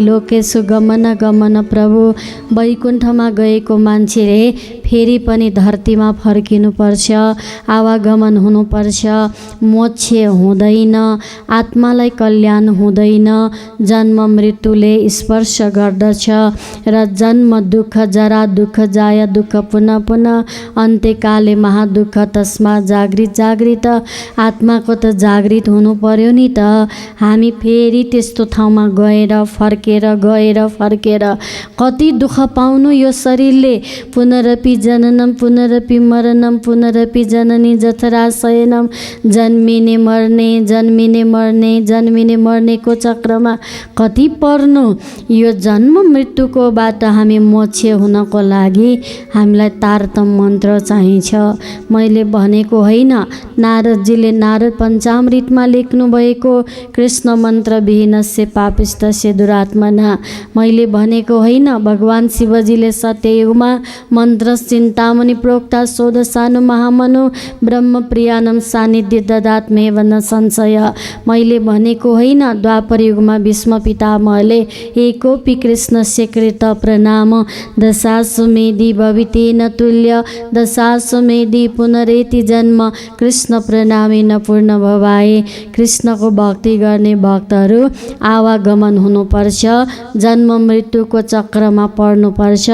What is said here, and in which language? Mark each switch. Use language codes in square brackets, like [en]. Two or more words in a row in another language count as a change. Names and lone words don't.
[sa] लोकेशु गमन गमन प्रभु, [ne] वैकुण्ठमा गएको मान्छेले फेरि पनि धरतीमा फर्किनुपर्छ, आवागमन हुनुपर्छ, मोक्ष हुँदैन, आत्मालाई कल्याण हुँदैन, जन्म मृत्युले स्पर्श गर्दछ र [sa] जन्म दुःख जरा दुःख जाय दुःख पुनः पुनः अन्त्यकाले महादुःख। तस्मा जागृत जागृत, [ne] आत्माको त जागृत हुनु पर्यो नि त। हामी फेरि त्यस्तो ठाउँमा गएर फर्केर कति दुःख पाउनु यो शरीरले। [sa] पुनरपि जननम पुनरपि मरणम पुनरपि जननी जठरा शयनम, [ne] जन्मिने मर्ने जन्मिने मर्ने जन्मिने मर्नेको चक्रमा कति पर्नु। यो जन्म मृत्युको बाट हामी मोक्ष हुनको लागि हामीलाई तारतम मन्त्र चाहिन्छ। मैले भनेको होइन, नारदजीले नारद पञ्चामृतमा लेख्नु भएको [sa] कृष्ण मन्त्र विहीनस्य पापिष्टस्य दुरात्मना। [ne] मैले भनेको होइन, भगवान शिवजीले सत्ययुगमा [sa] मन्त्र चिन्तामणि प्रोक्ता षोडशानु महामनु ब्रह्म प्रियानम सानिध्य ददात्मेव न संशय। [ne] मैले भनेको होइन, द्वापर युगमा भीष्म पितामहले [sa] एकोपि कृष्णस्य कृत प्रणाम दशाश्वमेधि भवितेन तुल्य दशाश्वमेधि पुनरेति जन्म कृष्ण प्रणामी न पूर्ण भवाए। [ne] कृष्णको भक्ति गर्ने भक्तहरू आवागमन हुनुपर्छ, जन्म मृत्युको चक्रमा पर्नुपर्छ।